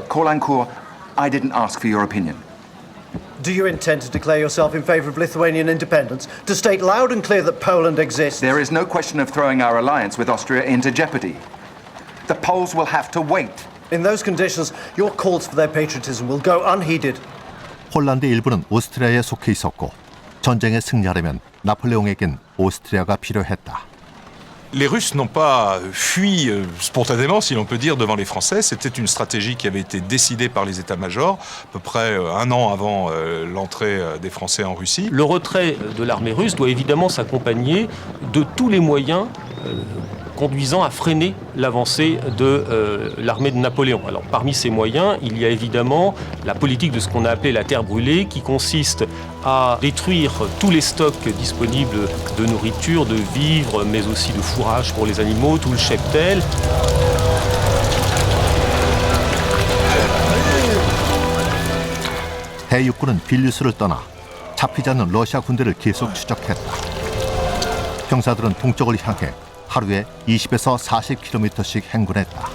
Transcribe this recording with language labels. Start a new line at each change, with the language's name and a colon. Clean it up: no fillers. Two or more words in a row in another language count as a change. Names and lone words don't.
English: Caulaincourt, I didn't ask for your opinion. Do you intend to declare yourself in favour of Lithuanian independence, to state loud and clear that Poland exists? There is no question of throwing our alliance with Austria into jeopardy. The Poles will have to wait. In those conditions, your calls for their patriotism will go unheeded.
Korean: 폴란드 일부는 오스트리아에 속해 있었고 전쟁에 승리하려면 나폴레옹에겐 오스트리아가 필요했다.
French: Les Russes n'ont pas fui spontanément, si l'on peut dire, devant les Français. C'était une stratégie qui avait été décidée par les états-majors, à peu près un an avant l'entrée des Français en Russie. Le retrait de l'armée russe doit évidemment s'accompagner de tous les moyens conduisant à freiner l'avancée de l'armée de Napoléon. Alors parmi ces moyens, il y a évidemment la politique de ce qu'on a appelé la terre brûlée, qui consiste à détruire tous les stocks disponibles de nourriture, de vivres, mais aussi de fourrage pour les animaux, tout le cheptel.
Korean: 해육군은 빌뉴스를 떠나 잡히지 않는 러시아 군대를 계속 추적했다. 병사들은 동쪽을 향해 하루에 20에서 40km씩 행군했다.